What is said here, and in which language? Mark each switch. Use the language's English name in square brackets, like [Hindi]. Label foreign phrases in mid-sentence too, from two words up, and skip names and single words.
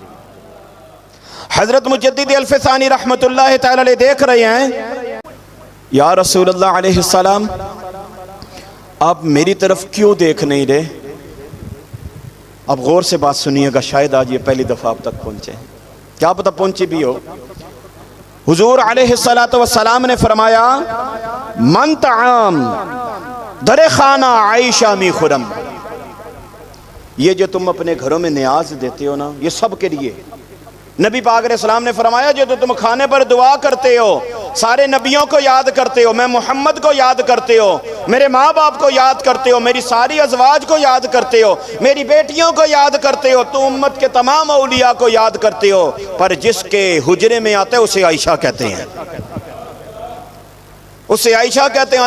[Urdu] حضرت مجدد الفسانی [Arabic] رحمت اللہ تعالی علیہ [Urdu] دیکھ رہے ہیں، [Arabic] یا رسول اللہ علیہ السلام [Urdu] آپ میری طرف کیوں دیکھ نہیں رہے؟ اب غور سے بات سنیے گا، شاید آج یہ پہلی دفعہ آپ تک پہنچے، کیا پتہ پہنچی بھی ہو۔ حضور [Arabic] علیہ السلام [Urdu] نے فرمایا [Persian] من طعام در خانہ عائشہ می خرم، [Urdu] یہ جو تم اپنے گھروں میں نیاز دیتے ہو نا، یہ سب کے لیے۔ نبی پاک [Arabic] علیہ السلام [Urdu] نے فرمایا جو تم کھانے پر دعا کرتے ہو، سارے نبیوں کو یاد کرتے ہو، میں محمد کو یاد کرتے ہو، میرے ماں باپ کو یاد کرتے ہو، میری ساری ازواج کو یاد کرتے ہو، میری بیٹیوں کو یاد کرتے ہو، تو امت کے تمام اولیاء کو یاد کرتے ہو، پر جس کے حجرے میں آتے اسے عائشہ کہتے ہیں، اسے عائشہ کہتے ہیں۔